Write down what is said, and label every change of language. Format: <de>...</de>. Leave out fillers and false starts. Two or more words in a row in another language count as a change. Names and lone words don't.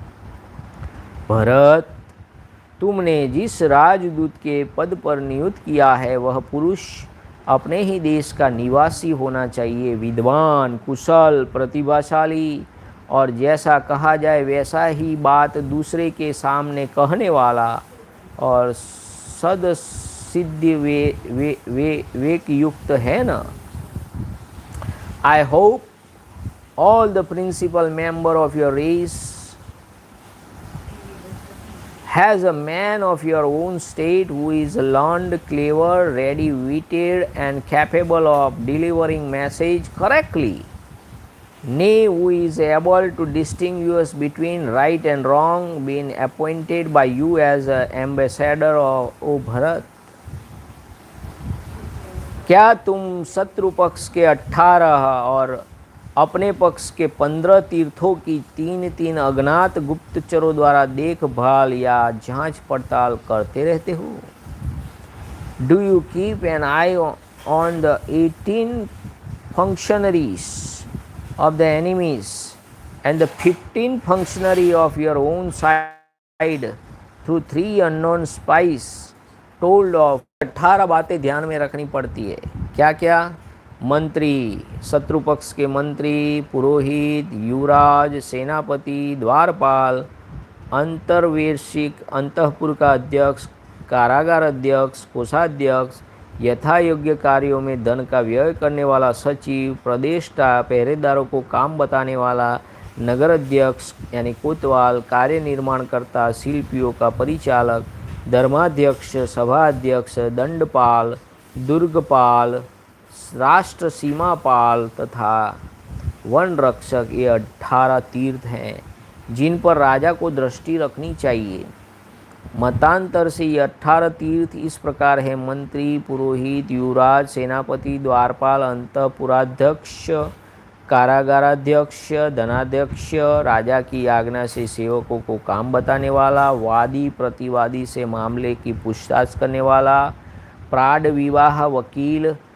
<hi>भरत, तुमने जिस राजदूत के पद पर नियुक्त किया है वह पुरुष अपने ही देश का निवासी होना चाहिए, विद्वान, कुशल, प्रतिभाशाली और जैसा कहा जाए वैसा ही बात दूसरे के सामने कहने वाला और सदसिद्धि विवेक युक्त है ना?</hi> <en>I hope all the principal member of your race has a man of your own state who is learned, clever, ready-witted and capable of delivering message correctly. Nay, who is able to distinguish between right and wrong, being appointed by you as an ambassador of O Bharat.</en> <hi>क्या तुम शत्रु पक्ष के 18 और अपने पक्ष के 15 तीर्थों की 3 अज्ञात गुप्तचरों द्वारा देखभाल या जांच पड़ताल करते रहते हो?</hi> <en>Do you keep an eye on the 18 functionaries of the enemies and the 15 functionary of your own side through 3 unknown spies told of?</en> <hi>18 बातें ध्यान में रखनी पड़ती है। क्या क्या? मंत्री, शत्रु पक्ष के मंत्री, पुरोहित, युवराज, सेनापति, द्वारपाल, अंतर्वेशिक, अंतःपुर का अध्यक्ष, कारागार अध्यक्ष, कोषाध्यक्ष, यथा योग्य कार्यों में धन का व्यय करने वाला सचिव, प्रदेष्टा, पहरेदारों को काम बताने वाला, नगर अध्यक्ष यानी कोतवाल, कार्य निर्माणकर्ता, शिल्पियों का परिचालक, धर्माध्यक्ष, सभाध्यक्ष, दंडपाल, दुर्गपाल, राष्ट्र सीमापाल तथा वन रक्षक, ये 18 तीर्थ हैं जिन पर राजा को दृष्टि रखनी चाहिए। मतांतर से ये 18 तीर्थ इस प्रकार है: मंत्री, पुरोहित, युवराज, सेनापति, द्वारपाल, अंतःपुराध्यक्ष, कारागाराध्यक्ष, धनाध्यक्ष, राजा की आज्ञा से सेवकों को काम बताने वाला, वादी प्रतिवादी से मामले की पूछताछ करने वाला, प्राड विवाह वकील,</hi>